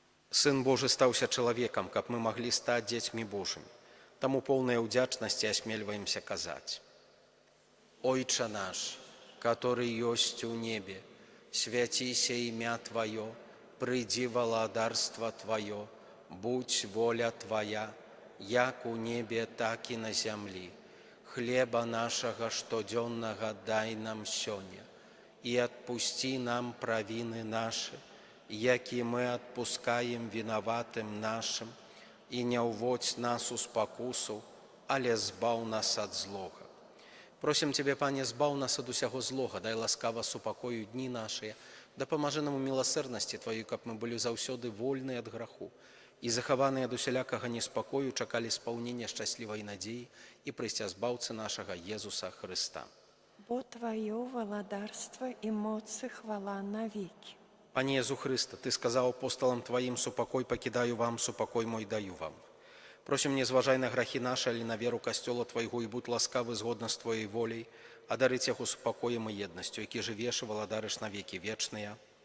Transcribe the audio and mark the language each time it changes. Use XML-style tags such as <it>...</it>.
<be>Сын Божы стаўся чалавекам, каб мы маглі стаць дзецьмі Божымі. Таму поўнай удзячнасці асмельваемся казаць.</be> <ru>Ойча наш, который есть у небе, святися имя Твое, приди владарство Твое, будь воля Твоя, як у небе, так и на земли. Хлеба нашего штоденного дай нам сёння, и отпусти нам провины наши, яки мы отпускаем виноватым нашим, и не уводь нас у спокусу, але збаў нас от злога.</ru> <be>Просім Цябе, Пане, збаў нас ад усяго злога, дай ласкава супакою дні нашыя, дапамажы нам у міласэрнасці Тваёй, каб мы былі заўсёды вольныя ад граху і захаваныя ад усялякага неспакою, чакалі спаўнення шчаслівай надзеі і прыйсця збаўцы нашага Езуса Хрыста.</be> <ru>Бо Твоё владарство и моц и хвала навеки.</ru> <be>Пане Езу Хрыста, Ты сказаў апосталам Тваім: супакой пакідаю вам, супакой мой даю вам. Просім, не зважай на грахі нашы, але на веру касцёла Твайго, і будь ласкавы згодна з Твоей воляй, адарыць яго супакоем і еднасцю, які жывеш і валадарыш на векі вечныя.</be>